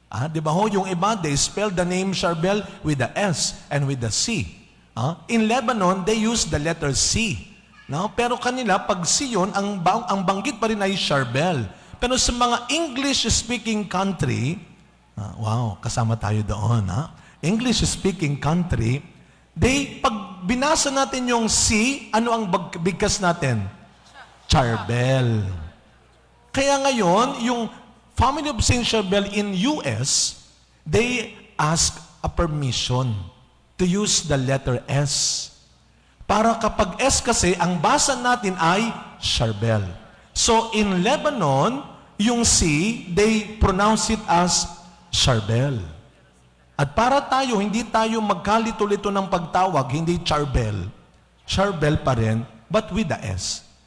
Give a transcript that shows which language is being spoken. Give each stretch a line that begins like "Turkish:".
Filipino: Di ba ho, yung iba,
English: they spell the name Charbel with the S and with the C. In Lebanon, they use the letter C. No?
Filipino: Pero kanila, pag C yun, ang banggit pa rin ay Charbel. Pero sa mga English-speaking country, wow, kasama tayo doon. English-speaking country, pag binasa natin yung C, ano ang bigkas natin? Charbel. Kaya ngayon, yung
English: Family of Saint Charbel in US, they ask a permission to use the letter S.
Filipino: Para kapag S kasi, ang basa natin ay Charbel.
English: So in Lebanon,
Filipino: yung
English: C, they pronounce it as Charbel.
Filipino: At para tayo, hindi tayo magkalito-lito ng pagtawag, hindi Charbel.
English: Charbel
Filipino: pa rin,
English: but with the S.